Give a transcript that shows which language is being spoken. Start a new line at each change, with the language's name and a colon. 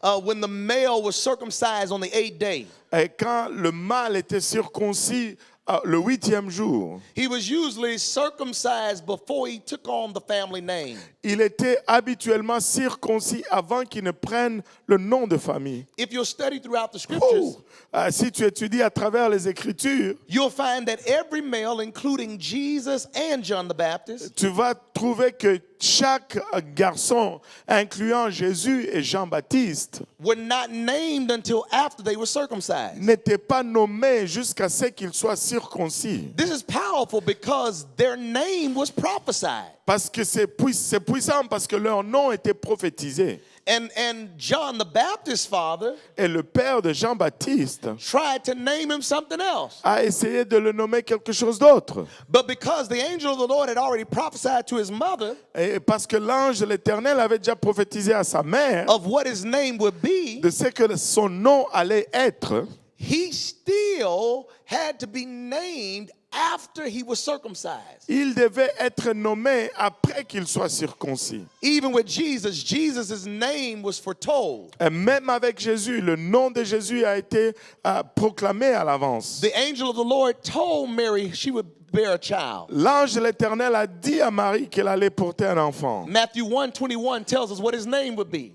English: when the male was circumcised on the 8th day,
French: et quand le mâle était circoncis le 8e jour,
English: he was usually circumcised before he took on the family name.
French: il était habituellement circoncis avant qu'il ne prenne le nom de famille.
English: If you'll study throughout the scriptures,
French: Si tu étudies à travers les Écritures,
English: you'll find that every male, including Jesus and John the Baptist,
French: tu vas trouver que chaque garçon, incluant Jésus et Jean-Baptiste,
English: were not named until after they were circumcised.
French: n'était pas nommé jusqu'à ce qu'il soit circoncis.
English: This is powerful because their name was prophesied.
French: Parce que c'est puissant parce que leur nom était prophétisé.
English: And John the Baptist's father
French: Et le père de Jean-Baptiste
English: tried to name him something else.
French: a essayé de le nommer quelque chose d'autre.
English: But because the angel of the Lord had already prophesied to his mother
French: Et parce que l'ange de l'Éternel avait déjà prophétisé à sa mère
English: of what his name would be,
French: de ce que son nom allait être,
English: he still had to be named after he was circumcised.
French: il devait être nommé après qu'il soit circoncis.
English: Even with Jesus, Jesus' name was foretold.
French: Et même avec Jésus, le nom de Jésus a été proclamé à l'avance.
English: The angel of the Lord told Mary she would bear a child.
French: L'ange de l'Éternel a dit à Marie qu'elle allait porter un enfant.
English: Matthew 1:21 tells us what his name would be.